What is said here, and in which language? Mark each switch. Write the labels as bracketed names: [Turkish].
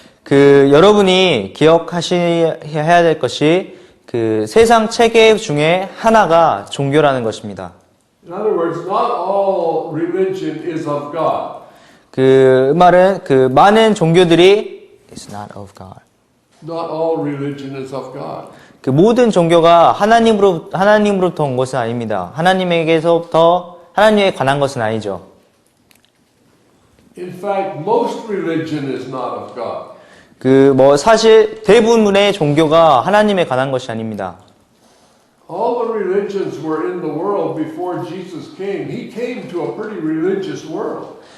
[Korean] 여러분이 기억하셔야 될 것이 그 세상 체계 중에 하나가 종교라는 것입니다. [English] In other words, not all religion is of God. [Korean] 그 말은 그 많은 종교들이 [English] is not of God. Not all religion is of God. [Korean] 그 모든 종교가 하나님으로부터 온 것은 아닙니다. 하나님에게서부터 하나님에 관한 것은 아니죠. [English] In fact, most religion is not of God. [Korean] 사실 대부분의 종교가 하나님에 관한 것이 아닙니다. [English] All the religions were in the world before Jesus came. He came to a pretty religious world.